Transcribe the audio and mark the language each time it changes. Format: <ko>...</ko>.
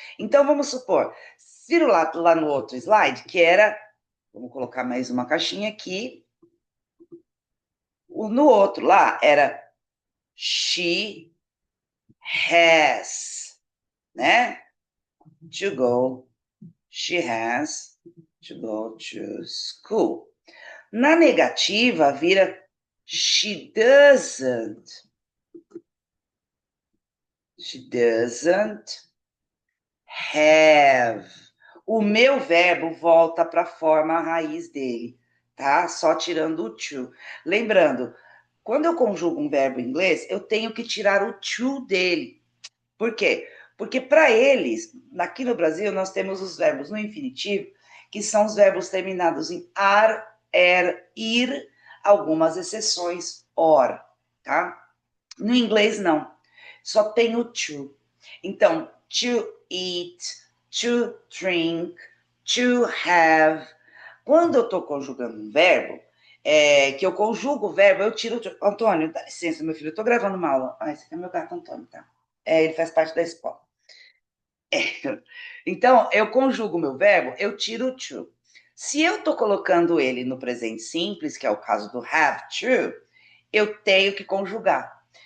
<pt>Então, vamos supor, vira lá no outro slide, que era, vamos colocar mais uma caixinha aqui, no outro lá era</pt> <en>she has,</en> <pt>né?</pt> <en>To go, she has to go to school.</en> <pt>Na negativa, vira</pt> <en>she doesn't. She doesn't have.</en> <pt>O meu verbo volta para a forma raiz dele, tá? Só tirando o to. Lembrando, quando eu conjugo um verbo em inglês, eu tenho que tirar o to dele. Por quê? Porque para eles, aqui no Brasil, nós temos os verbos no infinitivo, que são os verbos terminados em ar, ir, algumas exceções, or, tá? No inglês, não. Só tem o to. Então,</pt> <en>to eat, to drink, to have.</en> <pt>Quando eu estou conjugando um verbo, que eu conjugo o verbo, eu tiro... Antônio, dá licença, meu filho, eu estou gravando uma aula. Ah, esse aqui é meu gato Antônio, tá? Ele faz parte da escola. Então, eu conjugo o meu verbo, eu tiro o to. Se eu estou colocando ele no presente simples, que é o caso do have to, eu tenho que conjugar.</pt>